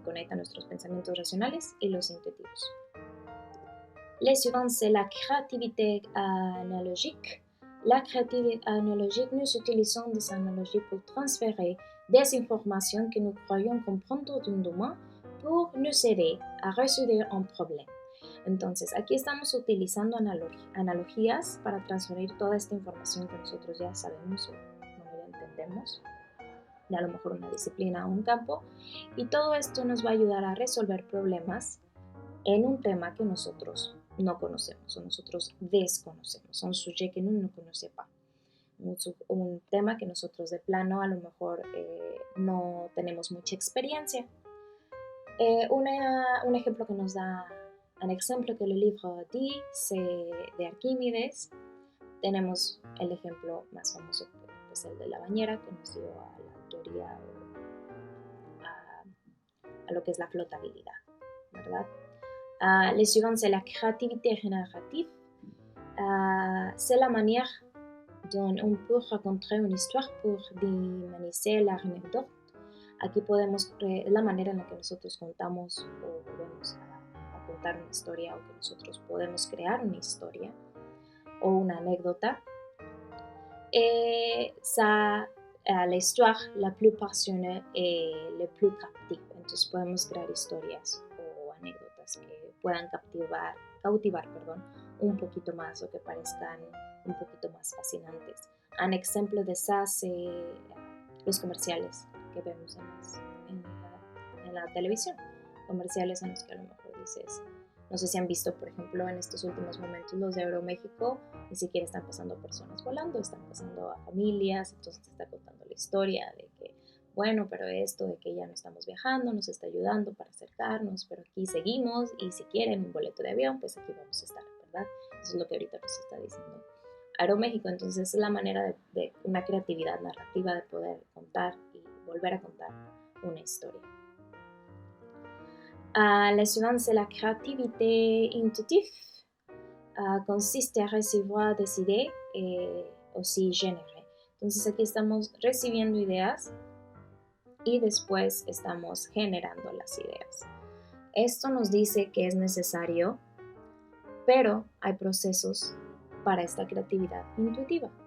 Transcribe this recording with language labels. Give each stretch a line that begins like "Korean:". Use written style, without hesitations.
Spanish: Conecta nuestros pensamientos racionales y los intuitivos.
French: Les suivants, c'est la créativité analogique. La créativité analogique, nous utilisons des analogies pour transférer des informations que nous croyons comprendre d'un domaine pour nous aider a résoudre un problème.
Spanish: Entonces, aquí estamos utilizando analogías para transferir toda esta información que nosotros ya sabemos o ya entendemos, de a lo mejor una disciplina o un campo, y todo esto nos va a ayudar a resolver problemas en un tema que nosotros no conocemos o nosotros desconocemos,
French: un sujet que nous ne connaissons pas,
Spanish: un tema que nosotros de plano a lo mejor no tenemos mucha experiencia. Un ejemplo que nos da, un ejemplo que el libro
French: dit, c'est de
Spanish: Arquímedes. Tenemos el ejemplo más famoso, pues el de la bañera, que nos dio a la teoría a lo que es la flotabilidad, ¿verdad?
French: Les suivants, c'est la créativité générative. C'est la manière dont on peut raconter une histoire pour dynamiser l'anecdote.
Spanish: Aquí podemos, la manera en la que nosotros contamos o volvemos a contar una historia, o que nosotros podemos crear una historia o una anécdota.
French: Ça, l'histoire la plus passionnée et la plus captive.
Spanish: Entonces podemos crear historias o anécdotas que puedan cautivar, un poquito más o que parezcan un poquito más fascinantes. Un ejemplo de eso es los comerciales que vemos en la televisión. Comerciales en los que a lo mejor dices, no sé si han visto, por ejemplo, en estos últimos momentos los de Aeroméxico, ni siquiera están pasando personas volando, están pasando a familias, entonces te está contando la historia de que, bueno, pero esto de que ya no estamos viajando nos está ayudando para acercarnos, pero aquí seguimos y si quieren un boleto de avión, pues aquí vamos a estar, ¿verdad? Eso es lo que ahorita nos está diciendo Aeroméxico. Entonces es la manera de una creatividad narrativa de poder contar y volver a contar una historia.
French: La suivante, c'est la créativité intuitive. Consiste à recevoir des idées et aussi générer.
Spanish: Entonces aquí estamos recibiendo ideas y después estamos generando las ideas. Esto nos dice que es necesario, pero hay procesos para esta creatividad intuitiva.